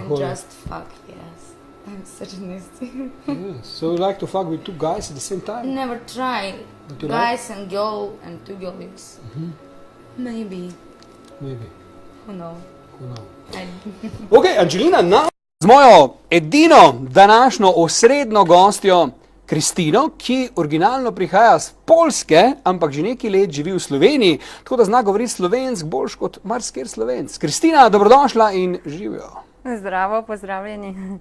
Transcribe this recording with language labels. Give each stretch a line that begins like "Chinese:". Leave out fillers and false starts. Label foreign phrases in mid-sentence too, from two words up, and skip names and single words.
English: whole. just fuck. Yes, I'm such a nasty. Yes. So you like to fuck with two guys at the same time? Never try But you guys and girl and two girls. Maybe. Maybe. Who knows? Who knows? I
Slovenian: Ok, Angelina, z mojo edino današnjo osrednjo gostjo Kristino, ki originalno prihaja z Poljske, ampak že nekaj let živi v Sloveniji, tako da zna govoriti slovensk boljš kot marsikjer Slovenc. Kristina, dobrodošla in živijo. Zdravo, pozdravljeni.